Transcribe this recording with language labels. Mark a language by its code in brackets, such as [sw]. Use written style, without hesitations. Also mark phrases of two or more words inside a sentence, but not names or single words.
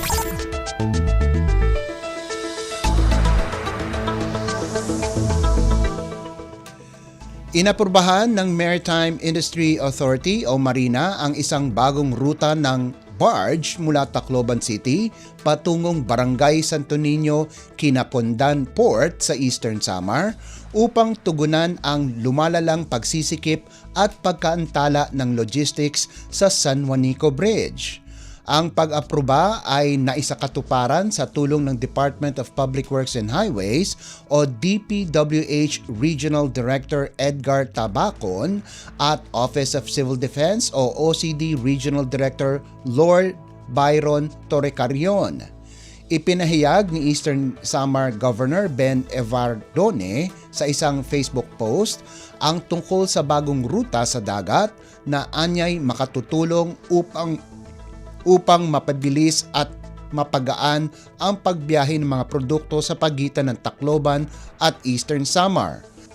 [tl] Inaprubahan ng Maritime Industry Authority o Marina ang isang bagong ruta ng barge mula Tacloban City patungong Barangay Santo Niño, Quinapondan Port sa Eastern Samar upang tugunan ang lumalalang pagsisikip at pagkaantala ng logistics sa San Juanico Bridge. Ang pag-aproba ay naisakatuparan sa tulong ng Department of Public Works and Highways o DPWH Regional Director Edgar Tabacon at Office of Civil Defense o OCD Regional Director Lord Byron Torrecarion. Ipinahayag ni Eastern Samar Governor Ben Evardone sa isang Facebook post ang tungkol sa bagong ruta sa dagat na anyay makatutulong upang mapabilis at mapagaan ang pagbiyahe ng mga produkto sa pagitan ng Tacloban at Eastern Samar.